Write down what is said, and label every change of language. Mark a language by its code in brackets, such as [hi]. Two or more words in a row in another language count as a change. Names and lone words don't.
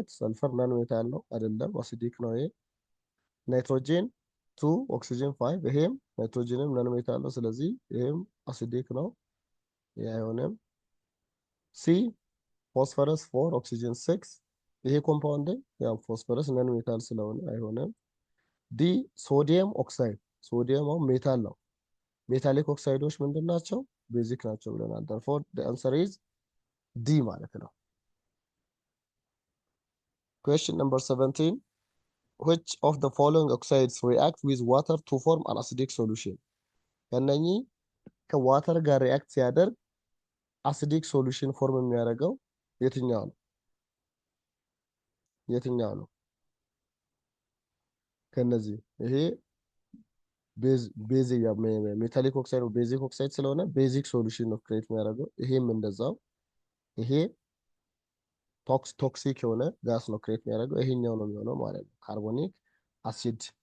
[en] sulfur non metal [am] ነው አይደለም፣ አሲዲክ ነው። ይሄ [en] nitrogen 2 oxygen 5 [am] ይሄም ናይትሮጂንም [en] non metal [am] ነው። ስለዚህ ይሄም አሲዲክ ነው። ይሄ አይሆንም። [en] C phosphorus 4 oxygen 6 [am] ይሄ ኮምፓውንድ ያው [en] phosphorus non metal [am] ስለሆነ አይሆንም። [en] D sodium oxide sodium metal [am] ነው። [en] metallic oxides [am] ምንድን ናቸው? ቤዚክ ናቸው ብለናል። [en] therefore the answer is D [am] ማለት ነው። [en] Question number 17 which of the following oxides react with water to form an acidic solution [am] ከነኚህ ከዋተር ጋር ሪአክት ሲያደርግ [en] acidic solution form [am] የሚያደርገው የትኛው ነው? የትኛው ነው ከነዚህ? ይሄ [en] base metallic oxide [am] ነው። [en] basic oxide [am] ስለሆነ [en] basic solution [am] ነው ክሬት የሚያደርገው። ይሄም እንደዛው ይሄ ቶክሲክ የሆነ ጋስ ነው ክሬት የሚያደርገው። ይሄኛው ነው የሚሆነው ማለት ነው። [en] carbonic acid